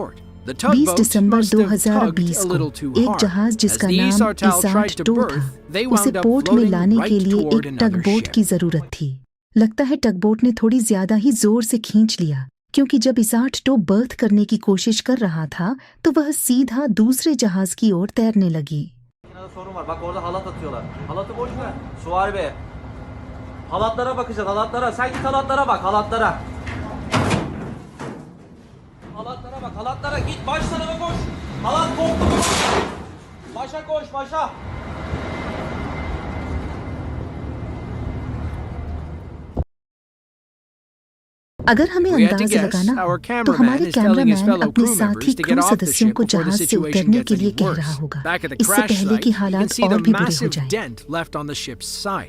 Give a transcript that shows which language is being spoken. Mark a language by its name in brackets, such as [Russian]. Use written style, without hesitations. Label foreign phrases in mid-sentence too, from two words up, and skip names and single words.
[Hindi] 20 दिसंबर 2020 को एक जहाज जिसका नाम इसार्ट टो था, उसे पोर्ट में लाने के लिए एक टगबोट की जरूरत थी। लगता है टगबोट ने थोड़ी ज्यादा ही जोर से खींच लिया, क्योंकि जब इसार्ट टो बर्थ करने की कोशिश कर रहा था तो वह सीधा दूसरे जहाज की ओर तैरने लगी। [Turkish] Halatlara bak, halatlara git, baş tarafa koş. Halat koptu. Başa koş, başa. [Hindi] अगर हमें अंदाजा लगाना हो तो हमारे कैमरामैन अपने साथी क्रू सदस्यों को जहाज से उतरने के लिए कह रहा होगा, इससे पहले कि हालात और भी बुरे हो जाएं।